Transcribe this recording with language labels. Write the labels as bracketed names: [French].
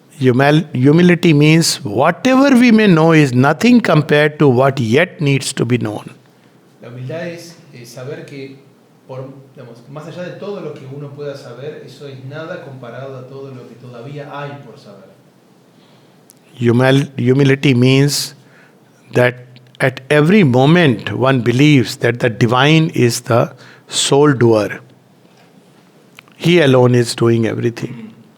[English] Humility means whatever we may know is nothing compared to what yet needs to be known. [Spanish] La humildad es saber que más allá de todo lo que uno pueda saber, eso es nada comparado a todo lo que todavía hay por saber. [English] Humility means that at every moment one believes that the divine is the sole doer. He alone is doing everything.